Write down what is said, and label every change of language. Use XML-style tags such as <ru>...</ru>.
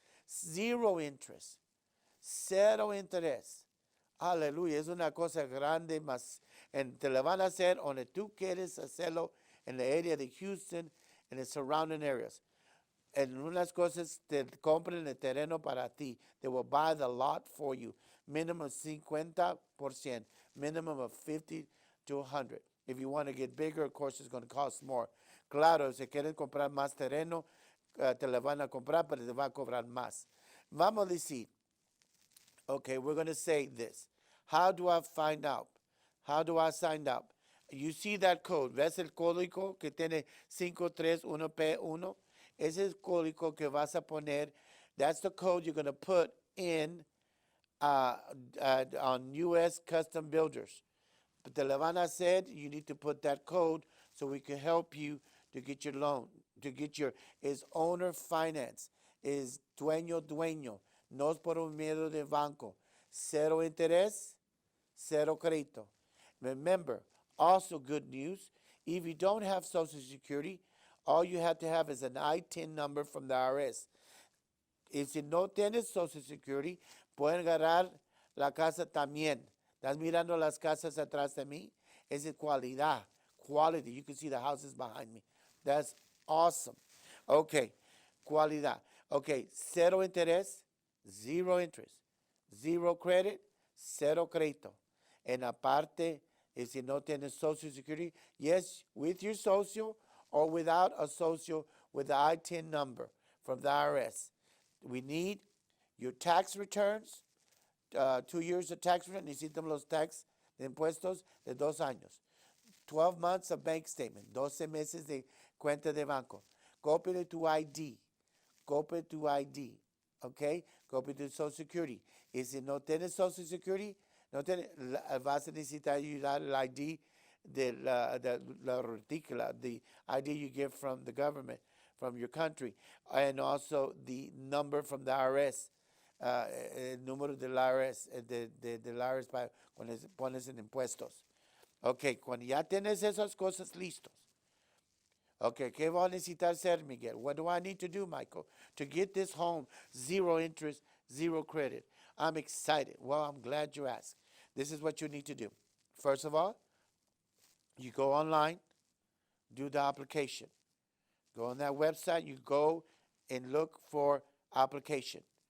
<en>Zero interest.</en> <es>Cero interés. Aleluya. Es una cosa grande más. Te la van a hacer donde tú quieres hacerlo en la área de Houston</es> <en>and the surrounding areas.</en> <es>En unas cosas te compran el terreno para ti.</es> <en>They will buy the lot for you. Minimum 50%. Minimum of 50 to 100. If you want to get bigger, of course, it's going to cost more.</en> <es>Claro, si quieres comprar más terreno, te la van a comprar, pero te va a cobrar más. Vamos a decir,</es> <en>okay, we're going to say this. How do I find out? How do I sign up? You see that code.</en> <es>¿Ves el código que tiene 531P1? Ese es el código que vas a poner.</es> <en>That's the code you're going to put in on US Custom Builders. But</en> <es>te la van a hacer,</es> <en>you need to put that code so we can help you to get your loan, to get is owner finance, is</en> <es>dueño, no es por un medio de banco. Cero interés, cero crédito.</es> <en>Remember, also good news, if you don't have Social Security, all you have to have is an ITIN number from the IRS.</en> <es>Y si no tienes Social Security, pueden agarrar la casa también. ¿Estás mirando las casas atrás de mí? Es de cualidad. Quality.</es> <en>You can see the houses behind me. That's awesome. Okay. Cualidad. Okay.</en> <es>Cero interés,</es> <en>zero interest. Zero credit,</en> <es>cero crédito. En aparte, si no tienes</es> <en>Social Security, yes, with your social or without a social with the ITIN number from the IRS. We need your tax returns, 2 years of tax return.</en> <es>Necesitamos los tax de impuestos de 2 años.</es> <en>12 months of bank statement,</en> <es>12 meses de cuenta de banco. Copia de tu ID. Copia de tu ID. ¿Ok? Copia de tu Social Security. Y si no tienes Social Security, vas a necesitar ayudar el ID de la retícula,</es> <en>the ID you get from the government, from your country, and also the number from the IRS,</en> <es>el número del IRS, del IRS para cuando pones en impuestos. Ok, cuando ya tienes esas cosas listos. Okay, ¿qué voy a necesitar hacer, Miguel?</es> <en>What do I need to do, Michael, to get this home? Zero interest, zero credit. I'm excited. Well, I'm glad you asked. This is what you need to do. First of all, you go online, do the application. Go on that website, you go and look for application.</en>